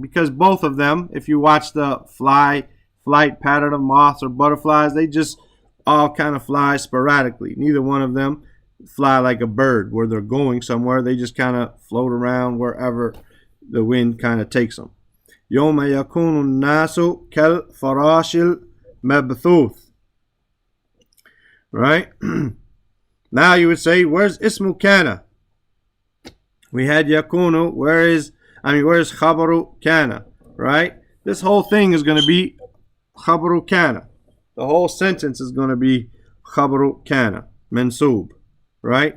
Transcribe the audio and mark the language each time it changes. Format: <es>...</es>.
<en>Because both of them, if you watch the flight pattern of moths or butterflies, they just all kind of fly sporadically. Neither one of them fly like a bird where they're going somewhere. They just kind of float around wherever the wind kind of takes them.</en> <ar>يوم يكون الناس كالفراش المبثوث.</ar> <en>Right? Now you would say, where's ismu kana? We had yakunu. Where's khabaru kana? Right? This whole thing is going to be khabaru kana. The whole sentence is going to be khabaru kana, mansub. Right?</en>